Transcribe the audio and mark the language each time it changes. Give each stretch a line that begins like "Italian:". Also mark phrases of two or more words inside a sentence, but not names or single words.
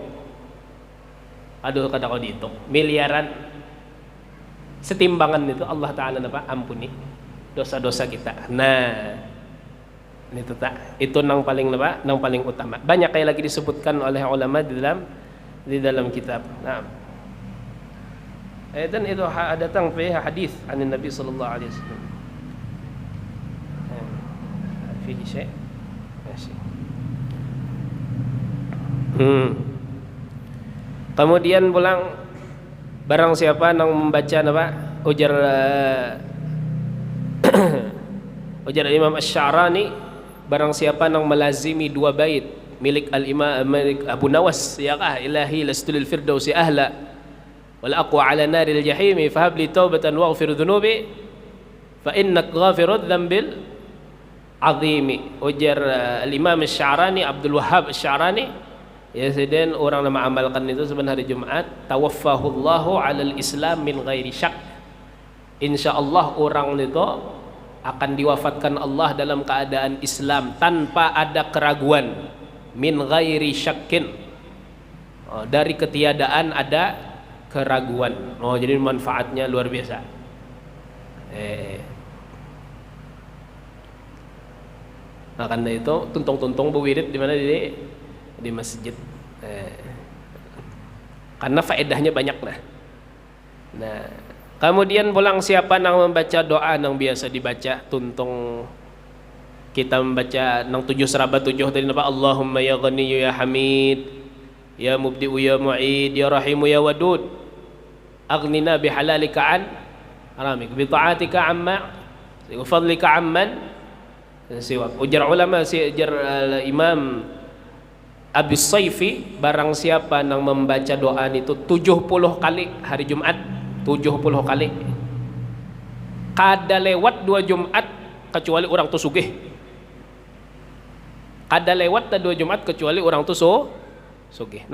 Indonesian: Aduh kata kau dihitung miliaran setimbangan itu Allah Ta'ala apa? Ampuni dosa-dosa kita.
Banjar: Nah itu tak, itu nang paling apa? Nang paling utama.
Indonesian: Banyak kayak lagi disebutkan oleh ulama di dalam kitab. Nah, dan itu datang
Arabic: في حديث النبي صلى الله عليه وسلم. فيه شيء'.
Banjar: Kemudian pulang barang siapa yang membaca apa? Ujar Imam Asy-Sya'rani, barang siapa yang melazimi 2 bait milik al-Imam Abu Nawas ya kah,
Arabic: إلهي لست للفردوس أهلا ولا أقوى على نار الجحيم فهب لي توبة واغفر ذنوبي فإنك غافر الذنب العظيم.
Banjar: Ujar al-Imam Asy-Sya'rani, Abdul Wahhab Asy-Sya'rani, ya sedang orang nama amalkan itu sebenarnya hari Jumat,
Arabic: توفاه الله على الإسلام من غير شك.
Indonesian: Insyaallah orang itu akan diwafatkan Allah dalam keadaan Islam tanpa ada keraguan,
Arabic: من غير شك,
Indonesian: dari ketiadaan ada keraguan. Jadi manfaatnya luar biasa.
Banjar: Nah karena itu tuntung-tuntung berwirid di mana di masjid.
Indonesian: Karena faedahnya banyak nah.
Banjar: Kemudian pulang siapa yang membaca doa yang biasa dibaca tuntung kita membaca nang 7 seraba 7 tadi apa?
Arabic: اللهم يا غني يا حميد يا مبدئ يا معيد يا رحيم يا ودود أغننا بحلالك عن حرامك بطاعتك عما وفضلك عمن سواك.
Banjar: Ujar ulama ujar Imam Abi Saifi, barang siapa yang membaca doa itu 70 kali hari Jumat, 70 kali kada lewat 2 Jumat kecuali orang tu sugih. Kada lewat 2 Jumat kecuali orang tu sugih.